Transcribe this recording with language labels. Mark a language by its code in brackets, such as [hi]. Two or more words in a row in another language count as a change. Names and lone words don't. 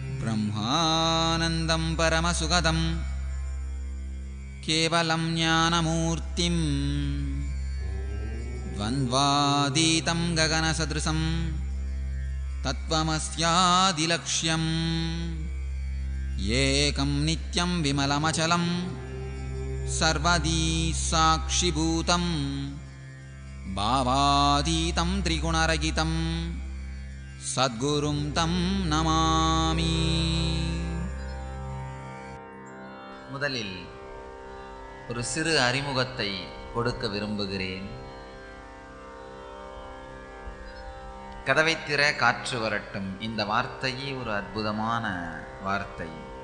[sa] ब्रह्मानन्दं परमसुखदं केवलं ज्ञानमूर्तिं द्वन्द्वातीतं गगनसदृशं तत्त्वमस्यादिलक्ष्यम् एकं नित्यं विमलमचलं सर्वदी साक्षिभूतं भावातीतं त्रिगुणरहितं सद्गुरुं तं नमामि. [ta] முதலில் ஒரு சிறு அறிமுகத்தை கொடுக்க விரும்புகிறேன். கதவை திற காற்று வரட்டும், இந்த வார்த்தையே ஒரு அற்புதமான வார்த்தை.